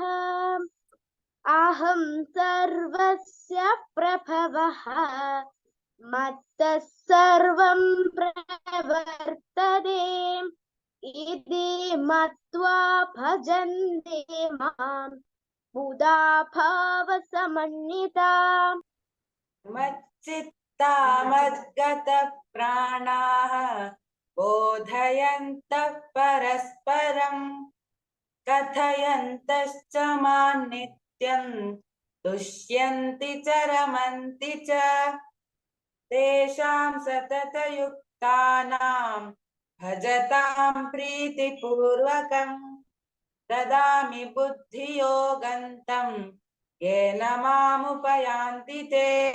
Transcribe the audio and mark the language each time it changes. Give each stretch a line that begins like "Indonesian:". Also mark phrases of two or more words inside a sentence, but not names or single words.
Sanskrit: അഹം സർവസ്യ പ്രഭവഃ മത്തഃ സർവം പ്രവർത്തതേ. ഇതി മത്വാ ഭജന്തെ മാം ബുധാ ഭാവസമന്വിതാഃ. മच्चित्ता मद्गतः प्राणाः बोधयन्तः परस्परं कथयन्तश्च मां नित्यं तुष्यन्ति च रमन्ति च. तेषां सततयुक्तानां भजतां प्रीतिपूर्वकं ददामि बुद्धियोगन्तं येन मामुपयान्ति ते.